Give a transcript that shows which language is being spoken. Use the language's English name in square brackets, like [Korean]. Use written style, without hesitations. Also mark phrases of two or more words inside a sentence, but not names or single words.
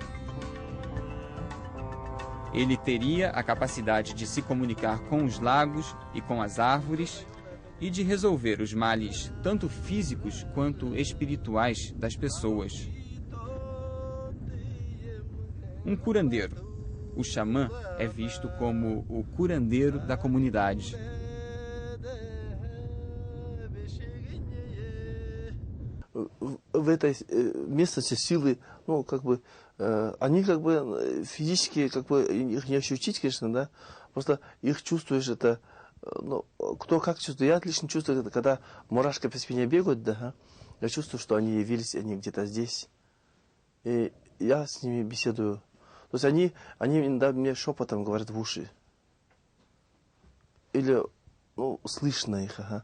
[Portuguese] Ele teria a capacidade de se comunicar com os lagos e com as árvores e de resolver os males tanto físicos quanto espirituais das pessoas. Um curandeiro. O xamã é visto como o curandeiro da comunidade. [Russian] В этой местности силы, ну, как бы, они как бы физически, как бы, их не ощутить, конечно, да, просто их чувствуешь, это, ну, кто как чувствует, я отлично чувствую, это, когда мурашки по спине бегают, да, я чувствую, что они явились, они где-то здесь, и я с ними беседую, то есть они иногда мне шепотом говорят в уши, или, ну, слышно их, ага.